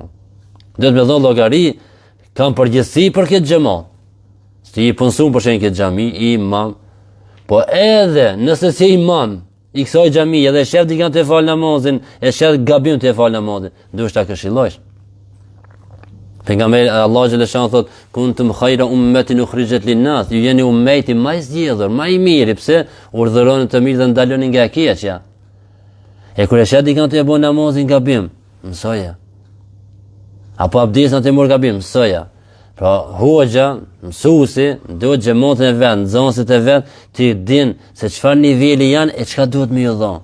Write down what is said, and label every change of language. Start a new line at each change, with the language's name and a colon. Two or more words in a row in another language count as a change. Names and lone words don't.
Albanian: Do të më dhon llogari, kam përgjegjësi për këtë xhamat. Si i punësun për shenë këtë gjami, i imam, po edhe nëse si imam, i kësoj gjami, edhe shef dikan të e falë namazin, e shef gabim të e falë namazin, duhesh ta këshillojsh. Pejgamberi Allah xhaleshan thot,
Arabic: كنتم خير أمة أخرجت للناس,
Albanian: ju jeni ummeti më i zgjedhur, më i miri, pse urdhëroni të mirë dhe ndaloni nga e keqja. E kur e shef dikan të e bën namazin gabim, mësoja. Apo abdesin të mor gabim, mësoja. Pra hoxha, mësuesi, duhet xhamatin e vet, nxënësit e vet, ti din se çfarë niveli janë e çka duhet më ju dhon.